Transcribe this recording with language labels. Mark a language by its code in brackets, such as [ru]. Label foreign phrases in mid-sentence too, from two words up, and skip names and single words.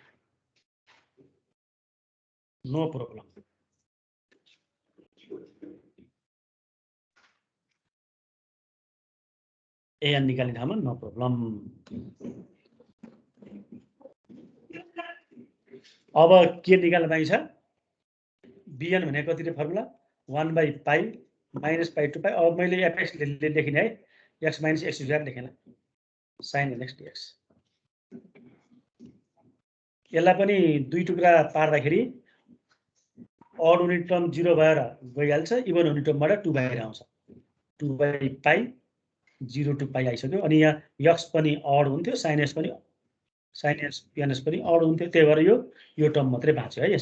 [en] no problem [ne] an निकाल्ने ठाउँमा [en] no problem [ne] अब के निकाल्न बाँकी छ bn भनेको कति रे फर्मुला 1/पाइ -पाइ टु पाइ अब मैले fx लेखिने है x - x स्क्वायर लेखेन sin nx dx यसलाई पनि दुई टुक्रा पार्दाखेरि अड हुने टर्म 0 भएर गइहाल्छ, इभन हुने टर्मबाट 2 बाहिर आउँछ। 2 बाई पाई 0 to पाई आइसक्यो। अनि यहाँ यक्स पनि अड हुन्थ्यो, साइन एस पनि अड हुन्थ्यो, त्यही भएर यो टर्म मात्रै बाँच्यो है।